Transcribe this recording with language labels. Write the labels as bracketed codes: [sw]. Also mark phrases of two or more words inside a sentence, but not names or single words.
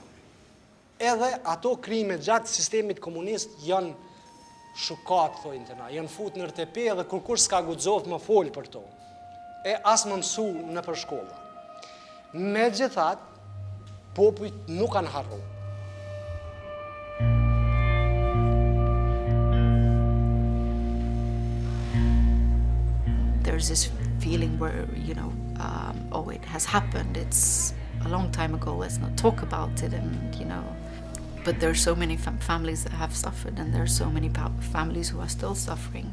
[sq] Edhe ato krime gjatë sistemit komunist janë shukat, thojnë të na, janë fut në RTP dhe kur s'ka guxoft më fol për to. E as më mësu në për shkolla. Megjithatë, popujt nuk kanë harru. [en] There's this feeling where, you know, oh, it has happened, it's a long time ago, let's not talk about it, and, you know, but there are so many families that have suffered, and there are so many families who are still suffering.